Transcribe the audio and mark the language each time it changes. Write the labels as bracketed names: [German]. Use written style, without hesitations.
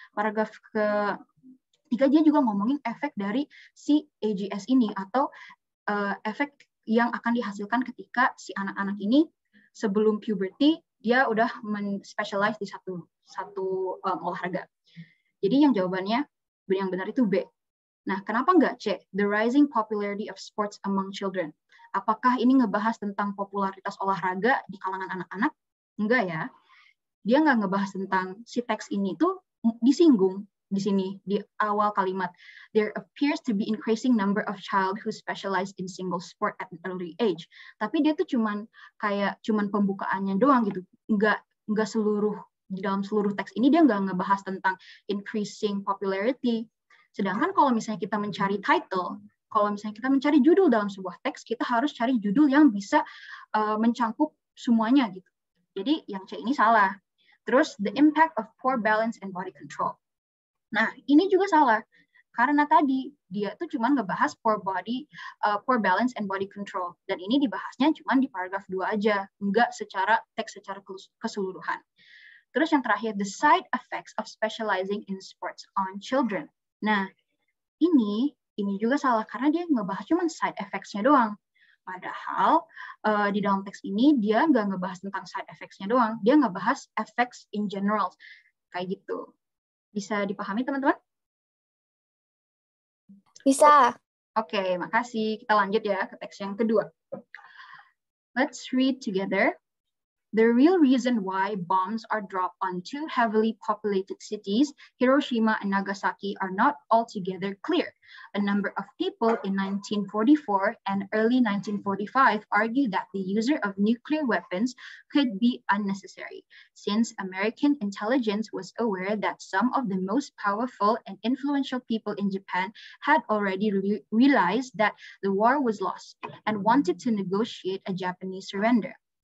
[Indonesian] Paragraf ketiga dia juga ngomongin efek dari si AGS ini atau efek yang akan dihasilkan ketika si anak-anak ini sebelum puberty dia udah men-specialize di satu olahraga. Jadi yang jawabannya yang benar itu B. Nah, kenapa nggak C? [English] The rising popularity of sports among children. [Indonesian] Apakah ini ngebahas tentang popularitas olahraga di kalangan anak-anak? Enggak ya. Dia nggak ngebahas tentang si teks ini tuh disinggung di sini di awal kalimat. [English] There appears to be increasing number of child who specialize in single sport at an early age. [Indonesian] Tapi dia tuh cuman pembukaannya doang gitu. Enggak seluruh di dalam seluruh teks ini dia nggak ngebahas tentang increasing popularity. Sedangkan kalau misalnya kita mencari title, kalau misalnya kita mencari judul dalam sebuah teks, kita harus cari judul yang bisa mencangkup semuanya gitu. Jadi yang C ini salah. [English] Terus the impact of poor balance and body control. [Indonesian] Nah, ini juga salah. Karena tadi dia tuh cuma ngebahas [English] poor balance and body control. [Indonesian] Dan ini dibahasnya cuma di paragraf 2 aja, enggak secara teks secara keseluruhan. [English] Terus yang terakhir, the side effects of specializing in sports on children. [Indonesian] Nah, ini juga salah karena dia ngebahas cuma side effects-nya doang. Padahal di dalam teks ini dia nggak ngebahas tentang side effects-nya doang, dia ngebahas effects in general. Kayak gitu. Bisa dipahami, teman-teman? Bisa. Oke, makasih. Kita lanjut ya ke teks yang kedua. [English] Let's read together. The real reason why bombs are dropped on two heavily populated cities, Hiroshima and Nagasaki, are not altogether clear. A number of people in 1944 and early 1945 argued that the use of nuclear weapons could be unnecessary, since American intelligence was aware that some of the most powerful and influential people in Japan had already realized that the war was lost and wanted to negotiate a Japanese surrender.